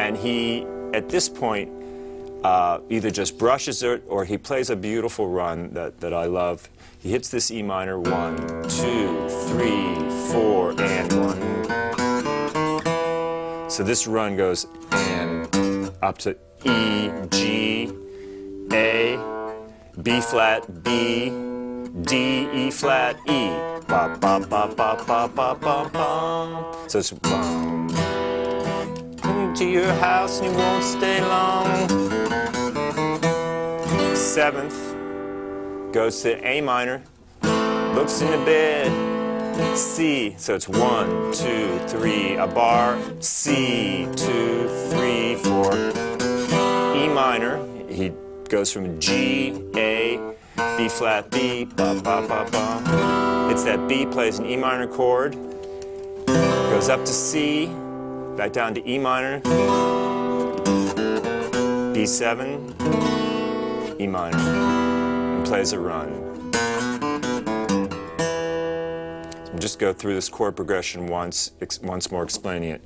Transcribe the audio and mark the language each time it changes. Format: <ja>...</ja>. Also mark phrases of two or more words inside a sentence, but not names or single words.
<en>And he, at this point, either just brushes it or he plays a beautiful run that I love. He hits this E minor, 1, 2, 3, 4, and 1. So this run goes and up to E, G, A, B flat, B, D, E flat, E. Ba, ba, ba, ba, ba, ba, ba, ba. So it's come to your house and you won't stay long. 7th. Goes to A minor, looks in the bed, C, so it's 1, 2, 3, a bar, C, 2, 3, 4, E minor, he goes from G, A, B flat, B, ba, ba, ba, ba, hits that B, plays an E minor chord, goes up to C, back down to E minor, B7, E minor. Plays a run. So just go through this chord progression once more explaining it.</en>